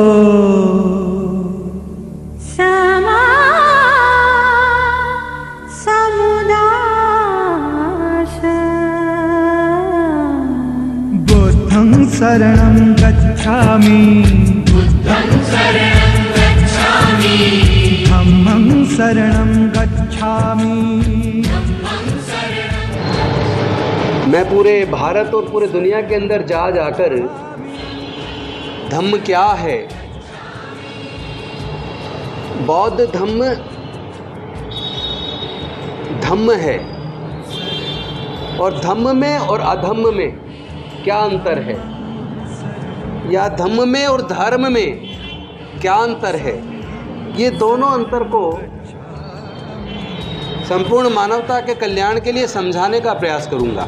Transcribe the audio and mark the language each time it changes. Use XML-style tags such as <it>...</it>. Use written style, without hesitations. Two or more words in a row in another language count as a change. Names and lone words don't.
<pi>सम्मा सम्बुद्धास्स। बुद्धं शरणं गच्छामि बुद्धं शरणं गच्छामि धम्मं शरणं गच्छामि।</pi> <hi>मैं पूरे भारत और पूरे दुनिया के अंदर जा जाकर धम्म क्या है, बौद्ध धम्म है और धम्म में और अधम्म में क्या अंतर है, या धम्म में और धर्म में क्या अंतर है, ये दोनों अंतर को संपूर्ण मानवता के कल्याण के लिए समझाने का प्रयास करूंगा।</hi>